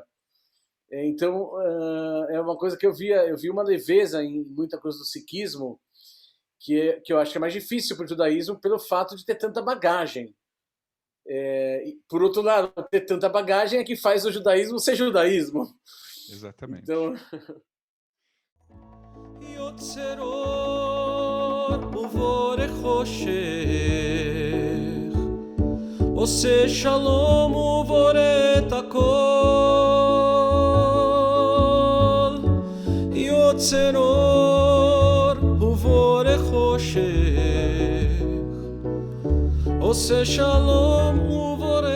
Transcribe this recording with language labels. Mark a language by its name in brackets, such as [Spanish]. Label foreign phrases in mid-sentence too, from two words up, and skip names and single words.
[Portuguese] Então, é uma coisa que eu vi uma leveza em muita coisa do sikhismo, que eu acho que é mais difícil para o judaísmo pelo fato de ter tanta bagagem. Por outro lado, ter tanta bagagem é que faz o judaísmo ser judaísmo. Exatamente. Então... [Hebrew] עושה שלום ובורא את הכל, יוצר אור ובורא חושך, עושה שלום ובורא